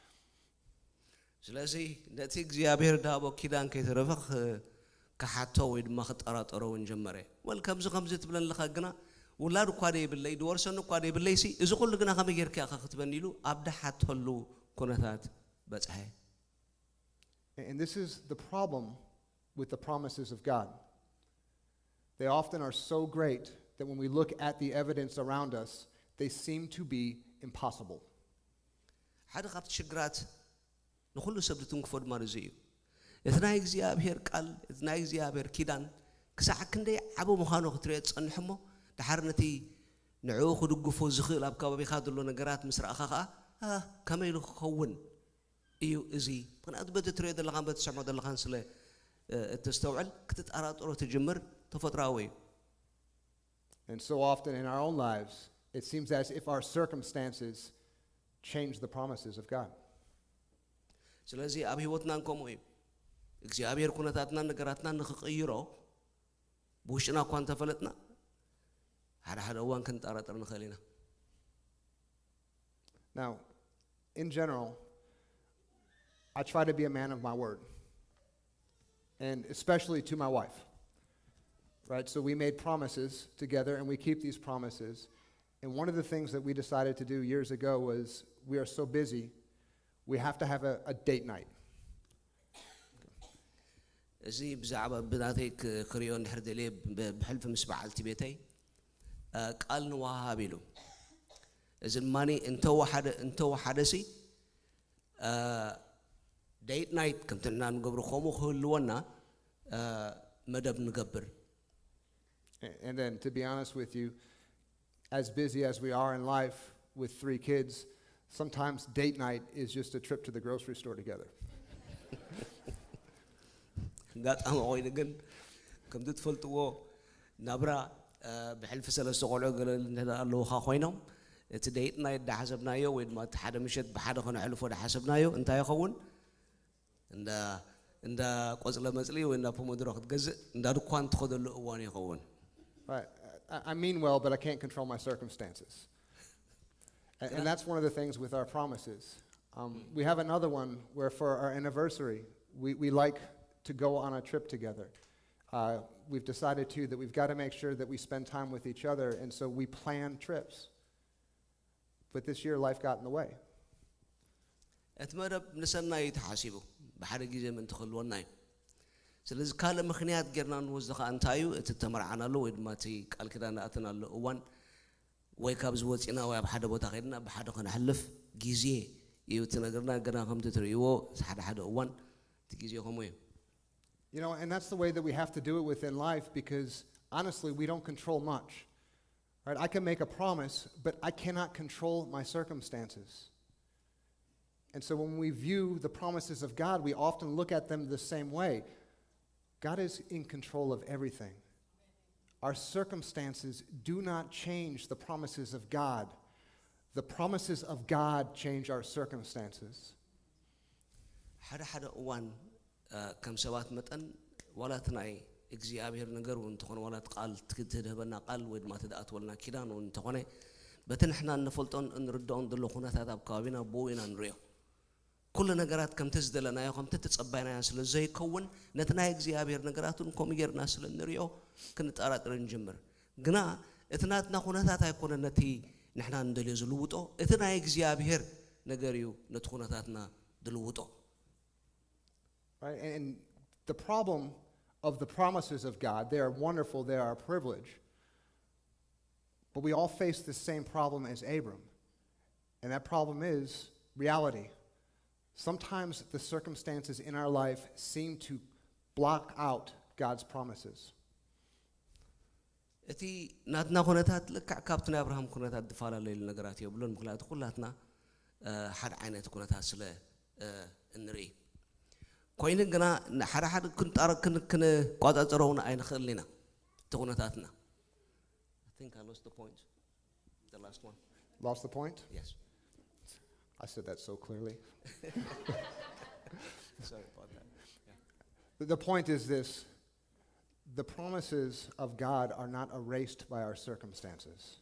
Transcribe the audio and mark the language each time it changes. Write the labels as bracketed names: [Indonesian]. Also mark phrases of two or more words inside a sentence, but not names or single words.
[Tigrinya] ስለዚ ነቲ እግዚአብሔር ዳቦ ኪዳን ከይተረፈ ከሓቶ ወይ ድማ ክጠራጠሮ ውን ጀመረ ወል ከምዚ ትብለን ለኻ ግና ውላድ እኳ ደይብለይ ድወርሰን እኳ ደይብለይ ሲ እዚ ኩሉ ግና ከመይ ጌርካ ኢኻ ክትበኒ ኢሉ ኣብ ዳሓተሉ ኩነታት በፅሐ [English] And this is the problem with the promises of God. They often are so great that when we look at the evidence around us, they seem to be impossible. [Tigrinya] ሓደ ካብቲ ሽግራት ንኩሉ ሰብ ትንክፎ ድማ እዚ እዩ እቲ ናይ እግዚአብሔር ቃል እቲ ናይ እግዚአብሔር ኪዳን ክሳዕ ክንደይ ዓብ ምዃኑ ክትሪኦ ትጸንሕ እሞ ድሓርነቲ ንዕኡ ክድግፎ ዝኽእል ኣብ ከባቢኻ ዘሎ ነገራት ምስ ረኣኻ ከዓ ከመይ ኢሉ ክኸውን እዩ እዚ ምክንያቱ በቲ ትሪኦ ዘለኻን በቲ ትሰምዖ ዘለኻን ስለ እተስተውዕል ክትጠራጠሮ ትጅምር ተፈጥሯዊ እዩ [English] And so often in our own lives, it seems as if our circumstances change the promises of God. [Tigrinya] ስለዚ ኣብ ህይወትና ከምኡ እዩ እግዚአብሔር ኩነታትና ነገራትና ንኽቕይሮ ብውሽጥና እኳ እንተፈለጥና ሓደ እዋን ክንጠራጠር ንኽእል ኢና [English] Now, in general, I try to be a man of my word, and especially to my wife. Right? So we made promises together, and we keep these promises. And one of the things that we decided to do years ago was we are so busy, we have to have a date night. [Tigrinya] እዚ ብዛዕባ ብናተይ ክሪኦ እንድሕር ደልየ ብሕልፊ ምስ በዓልቲ ቤተይ ቃል ንወሃብ ኢሉ እዚ ድማኒ እንተወሓደሲ [English] date night [Tigrinya] ከምቲ ንሕና ንገብሮ ከምኡ ክህልወና መደብ ንገብር [English] And then, to be honest with you, as busy as we are in life with 3 kids, sometimes date night is just a trip to the grocery store together. [Tigrinya] ጋጣም ኮይኑ ግን ከምቲ ትፈልጥዎ ናብራ ብሕልፊ ሰለስተ ቆልዑ ገለ ኣለዉኻ ኮይኖም እቲ [English] date night [Tigrinya] ዳሓሰብናዮ ወይ ድማ እቲ ሓደ ምሸት ብሓደ ክነሕልፎ ዳሓሰብናዮ እንታይ ይኸውን እንዳ ቆፅለ መፅሊ ወይ እንዳ ፖሞድሮ ክትገዝእ እንዳ ድኳን ትኸደሉ እዋን ይኸውን [English] Right. I mean well, but I can't control my circumstances. And that's one of the things with our promises. We have another one where for our anniversary, we like to go on a trip together. We've decided too that we've got to make sure that we spend time with each other, and so we plan trips. But this year, life got in the way. [Tigrinya] እቲ መደብ ንሰናይ ተሓሲቡ ብሓደ ግዜ ምን ትኽልወና እዩ ስለዚ ካልእ ምክንያት ጌርና ንወስዶ ከዓ እንታይ እዩ እቲ ተመርዓናሉ ወይ ድማ እቲ ቃል ኪዳን ኣተናሉ እዋን ወይ ካብ ዝወፂና ወይ ኣብ ሓደ ቦታ ከይድና ብሓደ ክነሕልፍ ግዜ እዩ እቲ ነገርና ገና ከምቲ ትርእይዎ ሓደ እዋን እቲ ግዜ ከምኡ እዩ [English] You know, and that's the way that we have to do it within life because honestly, we don't control much. Right? I can make a promise, but I cannot control my circumstances. And so when we view the promises of God, we often look at them the same way. God is in control of everything. Our circumstances do not change the promises of God. The promises of God change our circumstances. [Tigrinya] ሓደ እዋን ከም ሰባት መጠን ዋላት ናይ እግዚአብሔር ነገር እንትኾነ ዋላት ቃል ትህበና ቃል ወይ ድማ ትዳኣትወልና ኪዳን እንትኾነ በቲ ንሕና እንፈልጦን እንርድኦን ዘሎ ኩነታት ኣብ ከባቢና ብኡ ኢና ንሪኦ ኩሉ ነገራት ከምቲ ዝደለናዮ ከምቲ ተጸባይናዮ ስለ ዘይከውን ነቲ ናይ እግዚአብሔር ነገራቱን ከምኡ ጌርና ስለ ንሪኦ ክንጠራጥር እንጅምር ግና እቲ ናትና ኩነታት ኣይኮነ ነቲ ንሕና እንደልዮ ዝልውጦ እቲ ናይ እግዚአብሔር ነገር እዩ ነቲ ኩነታትና ዝልውጦ [English] Right? And the problem of the promises of God, they are wonderful, they are a privilege. But we all face the same problem as Abram. And that problem is reality. Sometimes the circumstances in our life seem to block out God's promises. [Tigrinya] እቲ ናትና ኩነታት ልክዕ ካብቲ ናይ አብርሃም ኩነታት ዝፈላለዩ ነገራት የብሉን ምክንያቱ ኩላትና ሓደ ዓይነት ኩነታት ስለ እንርኢ ኮይኑ ግና ሓደ ክንቋፃፀረውን ኣይንኽእል ኢና እቲ ኩነታትና [English] I think I lost the point the last one Lost the point? yes I said that so clearly. sorry about that The point is this. The promises of God are not erased by our circumstances.